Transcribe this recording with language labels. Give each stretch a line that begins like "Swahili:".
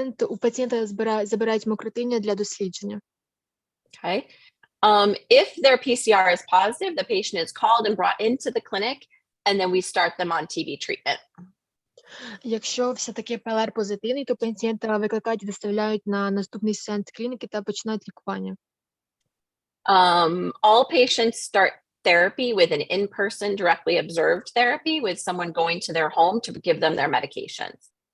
Ukrainian: У пацієнта забирають мокротиння для дослідження.
English: Okay. If their PCR is positive, the patient is called and brought into the clinic, and then we start them on TB treatment.
Ukrainian: Якщо все-таки ПЛР позитивний, то пацієнта викликають і доставляють на наступний сеанс клініки та починають лікування.
English: All patients start therapy with an in-person directly observed therapy with someone going to their home to give them their medications.